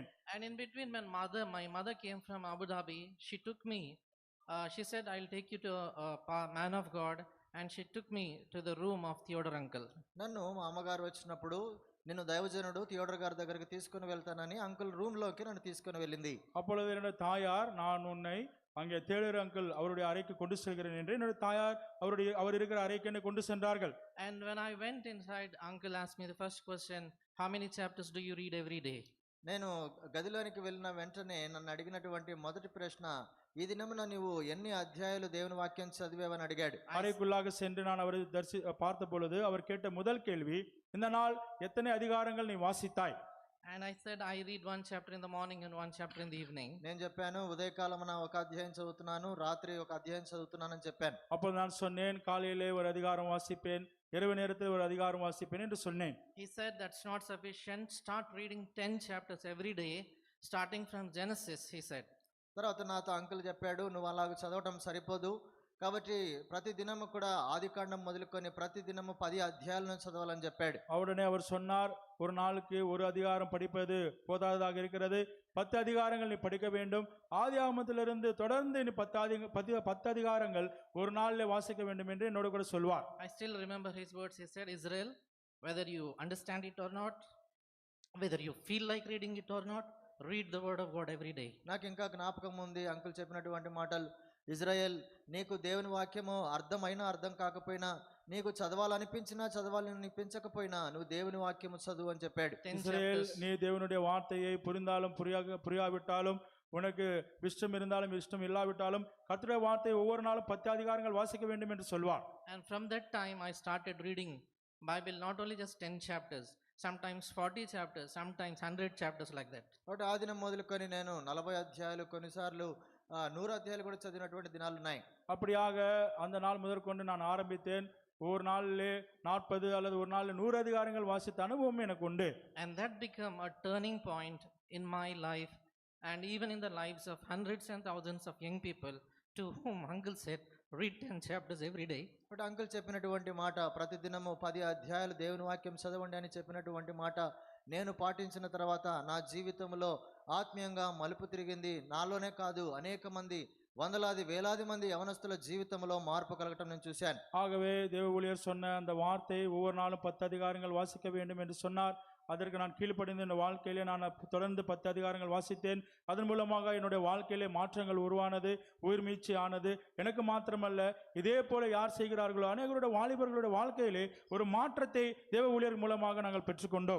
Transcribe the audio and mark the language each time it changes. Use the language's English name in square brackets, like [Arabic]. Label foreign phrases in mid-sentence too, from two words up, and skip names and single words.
[English] And in between, when my mother came from Abu Dhabi, she took me, she said, I'll take you to a man of God, and she took me to the room of Theodore uncle. [Telugu] నన్ను మా అమ్మగారు వచ్చినప్పుడు, నిన్ను దైవజనుడు థియోడర్ గారి దగ్గరికి తీసుకుని వెళ్తానని అంకుల్ రూమ్ లోకి నన్ను తీసుకుని వెళ్ళింది. [Tamil] அப்பொழுது என்னுடைய தாயார், நான் உன்னை அங்கே థియోడర్ అంకుల్ அவருடைய அறைக்கு கொண்டு செல்கிறேன் என்று என்னுடைய தாயார் அவர் இருக்கிற அறைக்கு என்னை கொண்டு சென்றார்கள். [English] And when I went inside, uncle asked me the first question, how many chapters do you read every day? [Telugu] నేను గదిలోనికి వెళ్ళిన వెంటనే నన్ను అడిగినటువంటి మొదటి ప్రశ్న, ఈ దినమున నీవు ఎన్ని అధ్యాయాలు దేవుని వాక్యం చదివేవని అడిగాడు. [Tamil] அறைக்குள்ளாக சென்று நான் அவரை பார்த்த பொழுது அவர் கேட்ட முதல் கேள்வி, இந்த நாள் எத்தனை அதிகாரங்கள் நீ வாசித்தாய்? [English] And I said, I read one chapter in the morning and one chapter in the evening. [Telugu] నేను చెప్పాను, ఉదయకాలమున ఒక అధ్యాయం చదువుతున్నాను, రాత్రి ఒక అధ్యాయం చదువుతున్నానని చెప్పాను. [Tamil] அப்போ நான் சொன்னேன், காலையிலே ஒரு அதிகாரம் வாசிப்பேன், இரவு நேரத்தில் ஒரு அதிகாரம் வாசிப்பேன் என்று சொன்னேன். [English] He said, that's not sufficient, start reading 10 chapters every day starting from Genesis, he said. [Telugu] తర్వాత నాతో అంకుల్ చెప్పాడు, నువ్వు అలాగ చదవటం సరిపోదు, కాబట్టి ప్రతి దినము కూడా ఆదికాండం మొదలుకొని ప్రతి దినము 10 అధ్యాయాలను చదవాలని చెప్పాడు. [Tamil] உடனே அவர் சொன்னார், ஒரு நாளுக்கு ஒரு அதிகாரம் படிப்பது போதாததாக இருக்கிறது, 10 அதிகாரங்கள் நீ படிக்க வேண்டும். ஆதியாகமத்திலிருந்து தொடர்ந்து நீ 10 அதிகாரங்கள் ஒரு நாளில் வாசிக்க வேண்டும் என்று என்னோட கூட சொல்வார். [English] I still remember his words. He said, Israel, whether you understand it or not, whether you feel like reading it or not, read the word of God every day. [Telugu] నాకు ఇంకా జ్ఞాపకం ఉంది అంకుల్ చెప్పినటువంటి మాటలు. ఇజ్రాయెల్, నీకు దేవుని వాక్యము అర్థమైనా అర్థం కాకపోయినా నీకు చదవాలనిపించినా చదవాలనిపించకపోయినా నువ్వు దేవుని వాక్యము చదువు అని చెప్పాడు. [Tamil] 10 இஸ்ரவேல் chapters. நீ தேவனுடைய வார்த்தையை புரிந்தாலும் புரியாவிட்டாலும் உனக்கு இஷ்டம் இருந்தாலும் இஷ்டம் இல்லாவிட்டாலும் கர்த்தருடைய வார்த்தையை ஒவ்வொரு நாளும் 10 அதிகாரங்கள் வாசிக்க வேண்டும் என்று சொல்வார். [English] And from that time I started reading Bible, not only just 10 chapters, sometimes 40 chapters, sometimes 100 chapters, like that. [Telugu] కాబట్టి ఆ దినం మొదలుకొని నేను 40 అధ్యాయాలు కొన్నిసార్లు 100 అధ్యాయాలు కూడా చదివినటువంటి దినాలు ఉన్నాయి. [Tamil] அப்படியாக அந்த நாள் முதற்கொண்டு நான் ஆரம்பித்தேன். ஒரு நாளிலே 40 அல்லது ஒரு நாளில் 100 அதிகாரங்கள் வாசித்த அனுபவம் எனக்கு உண்டு. [English] And that became a turning point in my life and even in the lives of hundreds and thousands of young people to whom uncle said, read 10 chapters every day. [Telugu] బట్ అంకుల్ చెప్పినటువంటి మాట, ప్రతిదినము 10 అధ్యాయాలు దేవుని వాక్యం చదవండి అని చెప్పినటువంటి మాట నేను పాటించిన తర్వాత నా జీవితంలో ఆత్మీయంగా మలుపు తిరిగింది. నాలోనే కాదు, అనేక మంది, వందలాది వేలాది మంది యవనస్తుల జీవితంలో మార్పు కలగటం నేను చూశాను. [Tamil] ஆகவே தேவ ஊழியர் சொன்ன அந்த வார்த்தை ஒவ்வொரு நாளும் 10 அதிகாரங்கள் வாசிக்க வேண்டும் என்று சொன்னார். அதற்கு நான் கீழ்ப்படிந்து என் வாழ்க்கையிலே நான் தொடர்ந்து 10 அதிகாரங்கள் வாசித்தேன். அதன் மூலமாக என்னுடைய வாழ்க்கையிலே மாற்றங்கள் உருவானது, உயிர் மீட்சி ஆனது. எனக்கு மாத்திரமல்ல, இதே போல யார் செய்கிறார்களோ அநேகருடைய வாலிபர்களுடைய வாழ்க்கையிலே ஒரு மாற்றத்தை தேவ ஊழியர் மூலமாக நாங்கள் பெற்றுக்கொண்டோம்.